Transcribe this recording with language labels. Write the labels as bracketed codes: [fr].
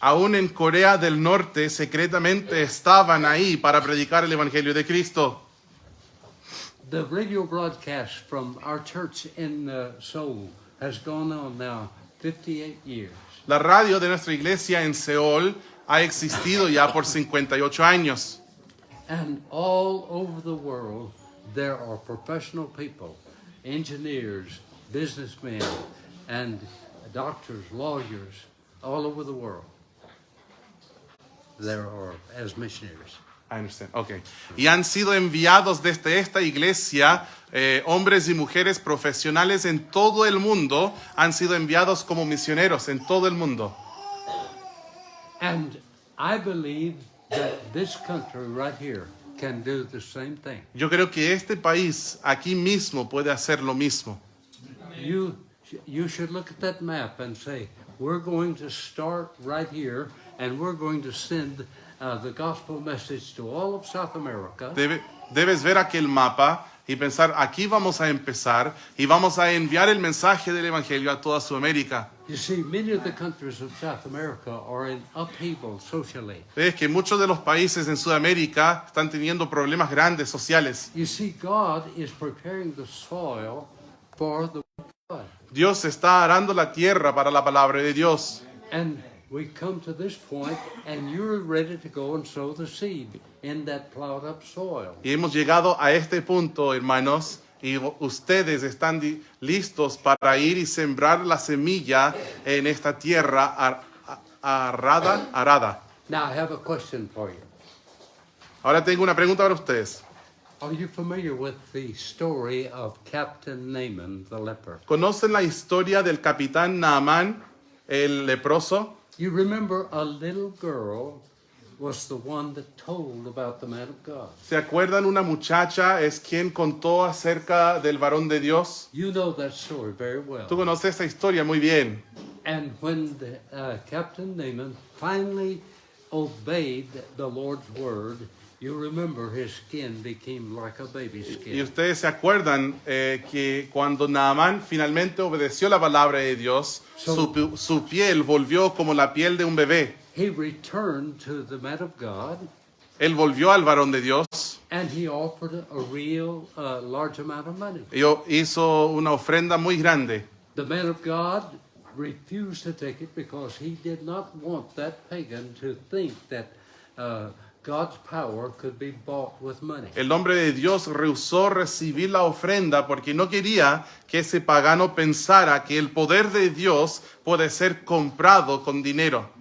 [es] Aún en Corea del Norte, secretamente estaban ahí para predicar el Evangelio de Cristo. [en] The radio broadcast from our church in Seoul has gone on now 58 years. [es] La radio de nuestra iglesia en Seúl ha existido ya por 58 años. [en] And all over the world, there are professional people, engineers, businessmen, and doctors, lawyers, all over the world. there or as missionaries. I understand. Okay. [es] Y han sido enviados desde esta iglesia hombres y mujeres profesionales en todo el mundo, han sido enviados como misioneros en todo el mundo. [en] And I believe that this country right here can do the same thing. [es] Yo creo que este país aquí mismo puede hacer lo mismo. [en] You should look at that map and say, we're going to start right here and we're going to send the gospel message to all of South America. [es] Debes ver aquel mapa y pensar, aquí vamos a empezar y vamos a enviar el mensaje del Evangelio a toda Sudamérica. [en] You see, many of the countries of South America are in upheaval socially. [es] Ves que muchos de los países en Sudamérica están teniendo problemas grandes sociales. [en] You see, God is preparing the soil for the word of God. [es] Dios está arando la tierra para la palabra de Dios. [en] And we come to this point, and you're ready to go and sow the seed in that plowed up soil. [es] Y hemos llegado a este punto, hermanos, y ustedes están listos para ir y sembrar la semilla en esta tierra arada. [en] Now, I have a question for you. [es] Ahora tengo una pregunta para ustedes. [en] Are you familiar with the story of Captain Naaman, the leper? [es] ¿Conocen la historia del capitán Naamán, el leproso? [en] You remember a little girl was the one that told about the man of God. [es] ¿Se acuerdan? Una muchacha es quien contó acerca del varón de Dios. [en] You know that story very well. [es] Tú conoces esa historia muy bien. [en] And when the, Captain Naaman finally obeyed the Lord's word, you remember his skin became like a baby's [es] Y [en] skin. [es] ustedes se acuerdan que cuando Naamán finalmente obedeció la palabra de Dios, su piel volvió como la piel de un bebé. [en] He returned to the man of God, [es] Él volvió al varón de Dios [en] and he offered a real large amount of money. [es] y hizo una ofrenda muy grande. [en] The man of God refused to take it because he did not want that pagan to think that God's power could be bought with money. [es] El hombre de Dios rehusó recibir la ofrenda porque no quería que ese pagano pensara que el poder de Dios puede ser comprado con dinero.